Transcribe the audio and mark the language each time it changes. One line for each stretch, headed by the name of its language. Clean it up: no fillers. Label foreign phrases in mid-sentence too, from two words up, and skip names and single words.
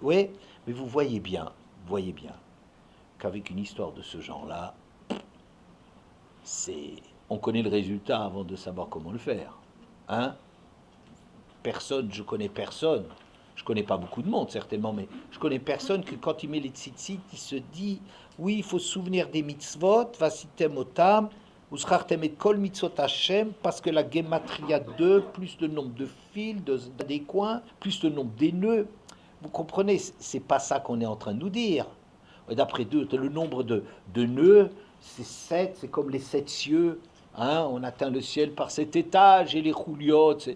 French: Oui, mais vous voyez bien qu'avec une histoire de ce genre-là, on connaît le résultat avant de savoir comment le faire. Hein? Je connais personne. Je connais pas beaucoup de monde certainement, mais je connais personne que quand il met les tzitzit, il se dit oui, il faut se souvenir des mitzvot,
Hebrew: ועשיתם אותם, וזכרתם את כל מצוות השם,
French: parce que la gematria 2, plus le nombre de fils, des coins, plus le nombre des nœuds. Vous comprenez, c'est pas ça qu'on est en train de nous dire. D'après le nombre de nœuds, c'est 7, c'est comme les 7 cieux. Hein, on atteint le ciel par 7 étages et les chouliotes.